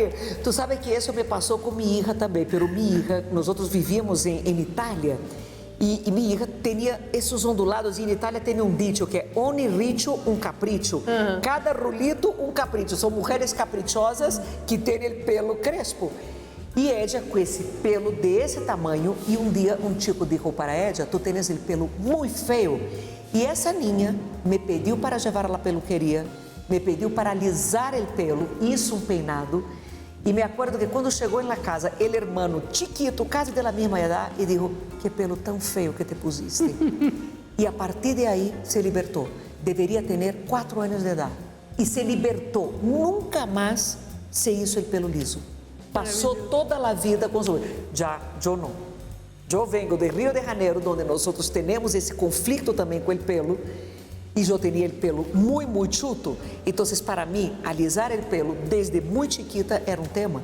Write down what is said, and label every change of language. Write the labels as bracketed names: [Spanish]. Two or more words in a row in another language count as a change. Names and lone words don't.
[Spanish] Tú sabes que eso me pasó con mi hija también, pero mi hija, nosotros vivíamos en Italia y mi hija tenía esos ondulados y en Italia tiene un dicho que es [Italian] ogni riccio un capricho. [Spanish] Cada rulito un capricho. Son mujeres caprichosas que tienen el pelo crespo. E ella [Portuguese] com esse pelo desse tamanho, e um dia um [Spanish] chico dijo para ella, tú tienes el pelo muy feo. [Portuguese] E essa niña me pediu para levar [Spanish] a la peluqueria, [Portuguese] me pediu para alisar [Spanish] el pelo, hizo um peinado, [Portuguese] e [Spanish] me acuerdo que [Portuguese] quando chegou na casa, [Spanish] el hermano chiquito, casi de la misma edad, e dijo, [Portuguese] que pelo tão feio [Spanish] que te pusiste. [Portuguese] E a partir de aí se libertou. Deveria ter 4 anos [Spanish] de edad. [Portuguese] E se libertou. Nunca mais [Spanish] se hizo el pelo liso. [Portuguese] Passou toda a vida com os... Já, eu não. Eu venho de Rio de Janeiro, onde nós temos esse conflito também com o pelo. E eu tinha o pelo muito chuto. Então, para mim, alisar o pelo desde muito chiquita era um tema.